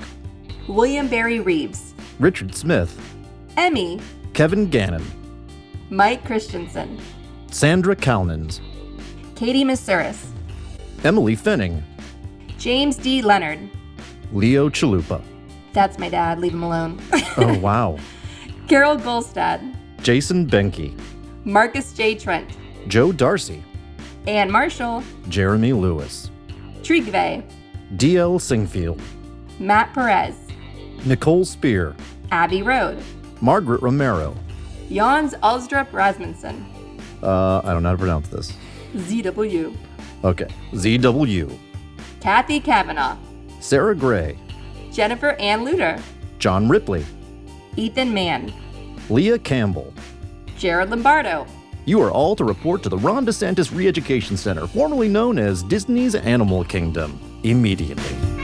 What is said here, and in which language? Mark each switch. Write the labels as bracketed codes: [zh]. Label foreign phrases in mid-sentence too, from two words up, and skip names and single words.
[en] William Barry Reeves, Richard Smith, Emmy, Kevin Gannon, Mike Christensen, Sandra Kalnins, Katie Masuris, Emily Fenning, James D. Leonard. Leo Chalupa. That's my dad, leave him alone. Oh, wow. Carol Golstad, Jason Benke, Marcus J. Trent, Joe Darcy, Ann Marshall, Jeremy Lewis, Trigve, D.L. Singfield, Matt Perez, Nicole Spear, Abby Road, Margaret Romero. Jans Alstrup Rasmussen, I don't know how to pronounce this. ZW, Okay. ZW, Kathy Kavanaugh, Sarah Gray, Jennifer Ann Luter, John Ripley, Ethan Mann, Leah Campbell. Jared Lombardo, You are all to report to the Ron DeSantis Re-Education Center, formerly known as Disney's Animal Kingdom, immediately.